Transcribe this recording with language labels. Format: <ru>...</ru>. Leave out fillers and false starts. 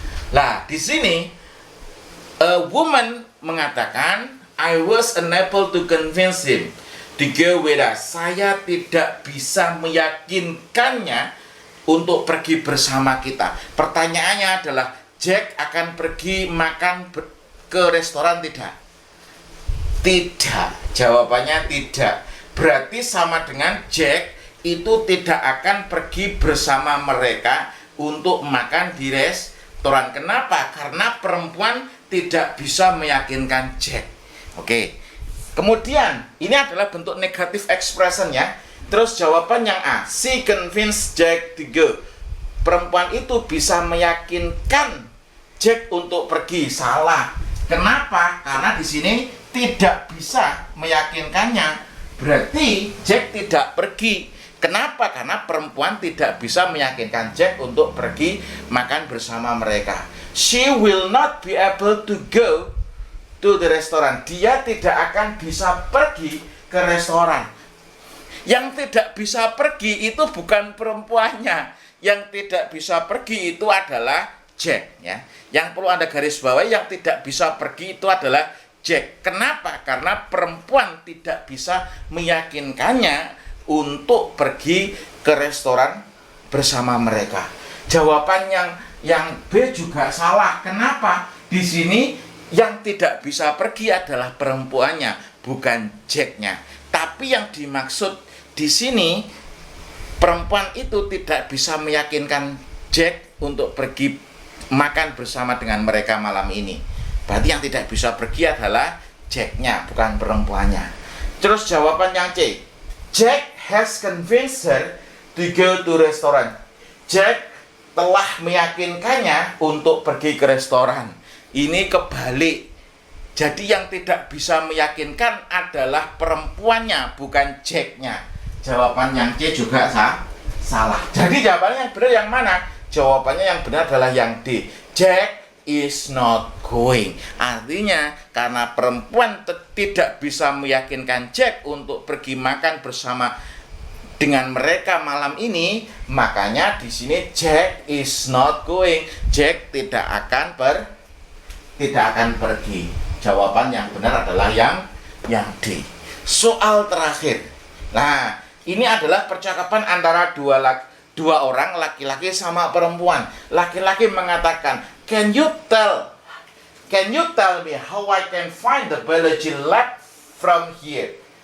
<id>Nah, di sini</id> <en>a woman</en> <id>mengatakan,</id> <en>I was unable to convince him to go with us.</en> <id>Saya tidak bisa meyakinkannya untuk pergi bersama kita. Pertanyaannya adalah, Jack akan pergi makan ke restoran tidak? Tidak. Jawabannya tidak. Berarti sama dengan Jack itu tidak akan pergi bersama mereka untuk makan di restoran. Kenapa? Karena perempuan tidak bisa meyakinkan Jack. Oke. Kemudian ini adalah bentuk negatif expression ya. Terus jawaban yang A,</id> <en>she convinced Jack to go.</en> <id>Perempuan itu bisa meyakinkan Jack untuk pergi. Salah. Kenapa? Karena di sini tidak bisa meyakinkannya. Berarti Jack tidak pergi. Kenapa? Karena perempuan tidak bisa meyakinkan Jack untuk pergi makan bersama mereka.</id> <en>She will not be able to go to the restaurant.</en> <id>Dia tidak akan bisa pergi ke restoran. Yang tidak bisa pergi itu bukan perempuannya. Yang tidak bisa pergi itu adalah Jack ya. Yang perlu Anda garis bawahi, yang tidak bisa pergi itu adalah Jack. Kenapa? Karena perempuan tidak bisa meyakinkannya untuk pergi ke restoran bersama mereka. Jawaban yang B juga salah. Kenapa? Di sini yang tidak bisa pergi adalah perempuannya, bukan Jack-nya. Tapi yang dimaksud di sini, perempuan itu tidak bisa meyakinkan Jack untuk pergi makan bersama dengan mereka malam ini. Berarti yang tidak bisa pergi adalah Jack-nya, bukan perempuannya. Terus jawaban yang C,</id> <en>Jack has convinced her to go to restaurant.</en> <id>Jack telah meyakinkannya untuk pergi ke restoran. Ini kebalik. Jadi yang tidak bisa meyakinkan adalah perempuannya, bukan Jack-nya. Jawaban yang C juga salah. Jadi jawabannya yang benar yang mana? Jawabannya yang benar adalah yang D.</id> <en>Jack is not going.</en> <id>Artinya karena perempuan tidak bisa meyakinkan Jack untuk pergi makan bersama dengan mereka malam ini, makanya di sini</id> <en>Jack is not going.</en> <id>Jack tidak akan pergi. Jawaban yang benar adalah yang D. Soal terakhir. Nah, ini adalah percakapan antara dua orang, laki-laki sama perempuan. Laki-laki mengatakan,</id> <en>Can you tell me how I can find the biology lab from here?</en>